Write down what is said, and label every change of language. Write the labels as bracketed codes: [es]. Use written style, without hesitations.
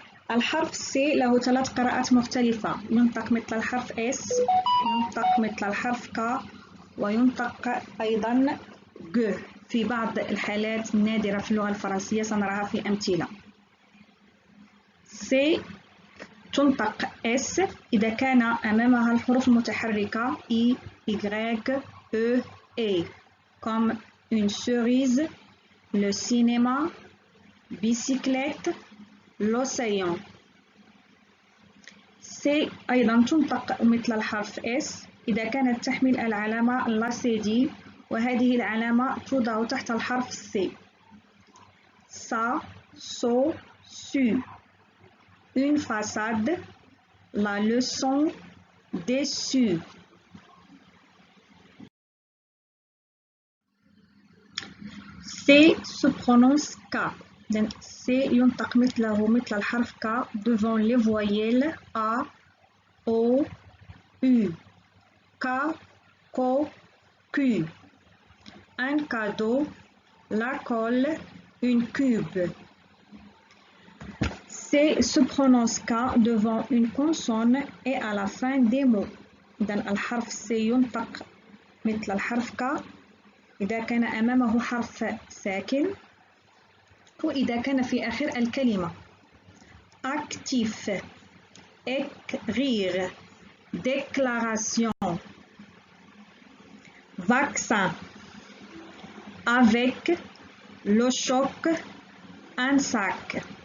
[ar] الحرف C له 3 قراءات مختلفة، ينطق مثل الحرف S، ينطق مثل الحرف K، وينطق أيضا G في بعض الحالات النادرة في اللغة الفرنسية سنراها في أمثلة. [fr] C [ar] تنطق S إذا كان أمامها الحروف المتحركة [fr] I, Y, E, E comme une cerise, le cinéma, bicyclette, l'océan. [ar] C أيضا تنطق مثل الحرف S إذا كانت تحمل العلامة لاسيدي، وهذه العلامة توضع تحت الحرف C. [fr] Ça, so, su. Une façade, la leçon, déçu. C se prononce K. C [ar] ينطق مثله مثل الحرف K [fr] devant les voyelles A, O, U. K, Ko, Q. Un cadeau, la colle, une cube. C se prononce K devant une consonne et à la fin des mots. [ar] إذن الحرف C ينطق مثل الحرف K إذا كان أمامه حرف ساكن وإذا كان في آخر الكلمة. [fr] Actif, écrire, déclaration, vaccin, avec, le choc, un sac.